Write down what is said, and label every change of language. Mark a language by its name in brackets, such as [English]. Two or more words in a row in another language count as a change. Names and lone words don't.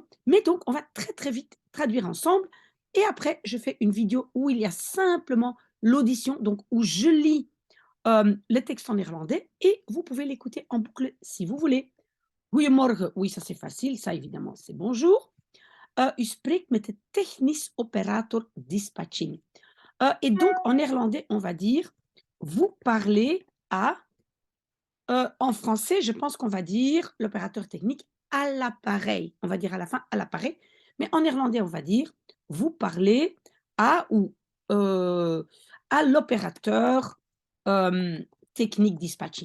[French] Mais donc, on va très vite traduire ensemble et après, je fais une vidéo où il y a simplement l'audition, donc où je lis le texte en néerlandais et vous pouvez l'écouter en boucle si vous voulez. Goedemorgen, oui, ça c'est facile, ça évidemment, c'est bonjour. [Dutch] U spreekt met de technisch operator dispatching. [French] Et donc, en néerlandais, on va dire, vous parlez à, en français, je pense qu'on va dire l'opérateur technique à l'appareil. On va dire à la fin à l'appareil. Mais en néerlandais, on va dire, vous parlez à ou à l'opérateur technique dispatching.